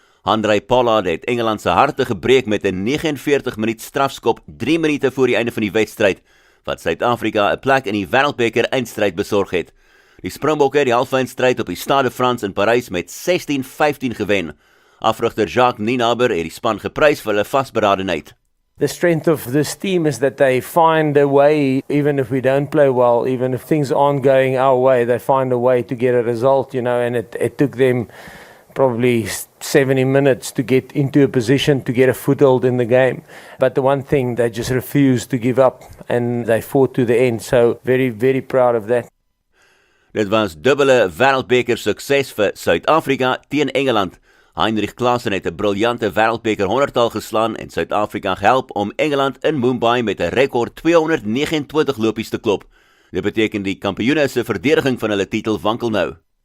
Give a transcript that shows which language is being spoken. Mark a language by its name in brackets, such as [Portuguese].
[Afrikaans] Handré Pollard het Engeland se harte gebreek met 'n 49-minuut strafskop 3 minute voor die einde van die wedstryd, wat Suid-Afrika 'n plek in die wêreldbeker eindstryd besorg het. Die Springbokke het die halfeindstryd op die Stade de France in Parys met 16-15 gewen. Afrigter Jacques Nienaber het die span geprys vir hulle vasberadenheid. [English] The strength of this team is that they find a way, even if we don't play well, even if things aren't going our way, they find a way to get a result, and it took them probably 70 minutes to get into a position to get a foothold in the game. But the one thing, they just refused to give up and they fought to the end. So very, very proud of that. [Afrikaans] Dit was dubbele wêreldbeker sukses vir Suid-Afrika teen Engeland. Heinrich Klaasen het 'n briljante wêreldbeker 100-tal geslaan en Suid-Afrika gehelp om Engeland in Mumbai met 'n rekord 229 lopies te klop. Dit beteken die kampioene se verdediging van hulle titel wankel nou.